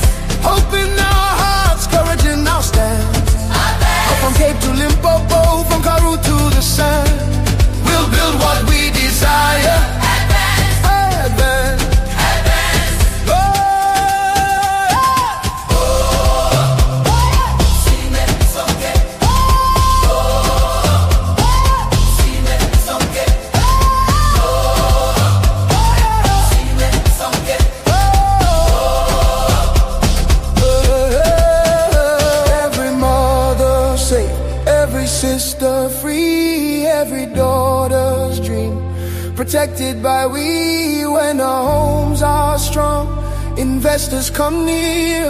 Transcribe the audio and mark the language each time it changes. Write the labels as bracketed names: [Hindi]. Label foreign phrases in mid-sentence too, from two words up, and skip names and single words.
[English] Hope in our hearts, courage in our stand. advance, From Cape to Limpopo, from Karoo to the sand, we'll build what we desire. advance, Advance. advance. Oh, yeah. [Zulu] Sime sonke, sime sonke, sime sonke. [English] Every mother safe, every sister free, every daughter's dream protected by we. When our homes are strong, investors come near.